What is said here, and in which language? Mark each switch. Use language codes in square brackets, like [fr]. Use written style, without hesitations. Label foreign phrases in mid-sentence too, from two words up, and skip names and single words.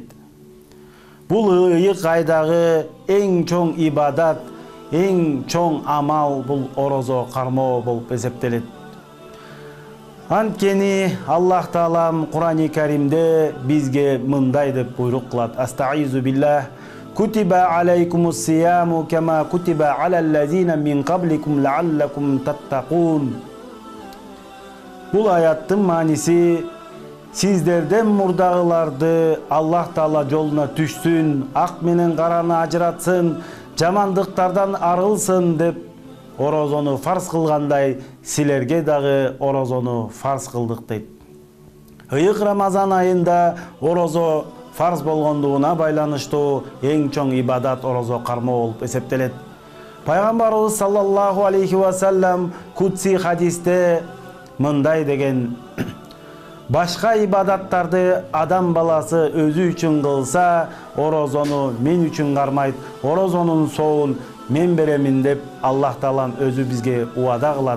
[ky] Бул ыйык айдагы эң чоң ибадат, эң чоң амал бул орозо кармоо болуп эсептелет. Анткени Аллах Таалам Кур'ан-ы Каримде бизге мындай деп буйрук кылат: [ar] أستعيذ بالله كتب عليكم الصيام كما كتب على الذين من قبلكم لعلكم تتقون. [ky] Бул аяттын мааниси: сиздерден мурдагыларды Аллах Таала жолуна түшсүн, ак менен караны ажыратсын, жамандыктардан арылсын деп орозону фарз кылгандай, силерге дагы орозону фарз кылдык дейт. Ыйык Рамазан айында орозо фарз болгондугуна байланыштуу эң чоң ибадат орозо кармоо болуп эсептелет. Пайгамбарыбыз [ar] صلى الله عليه وسلم [ky] кутси хадисте мындай деген: башка ибадаттарды адам баласы өзү үчүн кылса, орозону мен үчүн кармайт, орозонун соогун мен беремин деп Аллах Таалам өзү бизге уада кылат.